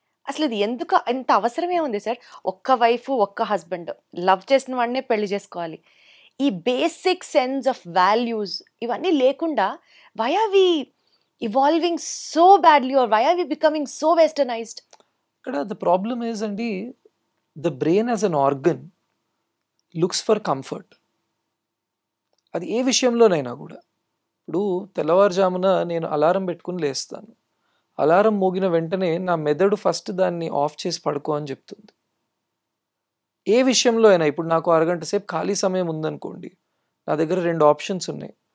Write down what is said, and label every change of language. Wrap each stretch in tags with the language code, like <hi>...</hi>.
<te>అసలు ఇది ఎందుకు ఎంత అవసరమే ఉంది సార్? ఒక్క వైఫ్, ఒక్క హస్బెండ్, లవ్ చేసిన వాడినే పెళ్లి చేసుకోవాలి.</te> <en>ఈ basic sense of values</en> <te>ఇవన్నీ లేకుండా</te> <en>Why are we evolving so badly, or why are we becoming so westernized? Kada the problem is andi, the brain as an organ looks for comfort.</en> <te>అది ఏ విషయంలోనైనా కూడా. ఇప్పుడు తెల్లవారుజామున నేను అలారం పెట్టుకుని లేస్తాను. అలారం మోగిన వెంటనే నా మెదడు ఫస్ట్ దాన్ని ఆఫ్ చేసి పడుకో అని చెప్తుంది. ఏ విషయంలో అయినా ఇప్పుడు నాకు అరగంట సేపు ఖాళీ సమయం ఉందనుకోండి, నా దగ్గర 2 ఆప్షన్స్ ఉన్నాయి.</te>